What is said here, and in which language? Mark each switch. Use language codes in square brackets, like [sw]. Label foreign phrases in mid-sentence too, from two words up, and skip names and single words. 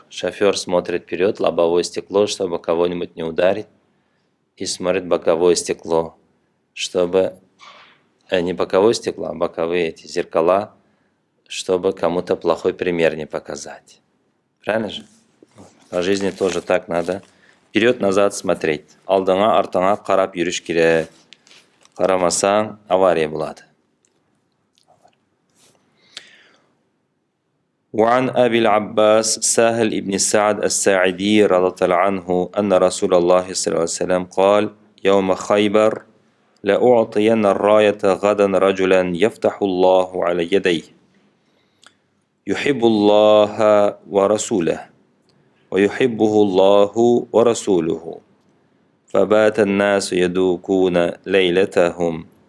[ru] Шофер смотрит вперед, лобовое стекло, чтобы кого-нибудь не ударить, и смотрит боковое стекло, чтобы не боковое стекло, а боковые эти зеркала, чтобы кому-то плохой пример не показать. Правильно же? По жизни тоже так надо. Вперед-назад смотреть. [kk] Алдыңа, артыңа қарап жүріш керек. Қарамасаң, авария болады. [ar] وعن أبي العباس سهل بن سعد الساعدي رضي الله عنه أن رسول الله صلى الله عليه وسلم قال يوم خيبر لأعطين الراية غدا رجلا يفتح الله على يديه يحب الله ورسوله ويحبه الله ورسوله فبات الناس يدوكون ليلتهم